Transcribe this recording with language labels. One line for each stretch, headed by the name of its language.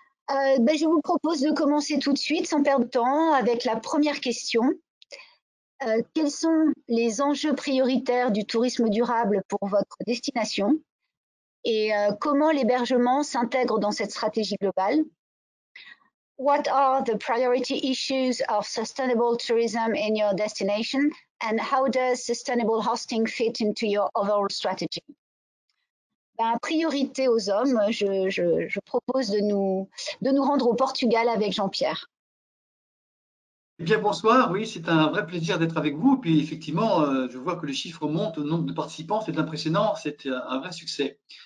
French: Je vous propose de commencer tout de suite, sans perdre de temps, avec la première question. Quels sont les enjeux prioritaires du tourisme durable pour votre destination? Et comment l'hébergement s'intègre dans cette stratégie globale?
English: what are the priority issues of sustainable tourism in your destination, and how does sustainable hosting fit into your overall strategy?
French: La priorité aux hommes, je propose de nous rendre au Portugal avec Jean-Pierre. Eh bien, bonsoir, oui, c'est un vrai plaisir d'être avec vous. Puis effectivement, je vois que les chiffres montent, le nombre de participants, c'est impressionnant, c'est un vrai succès.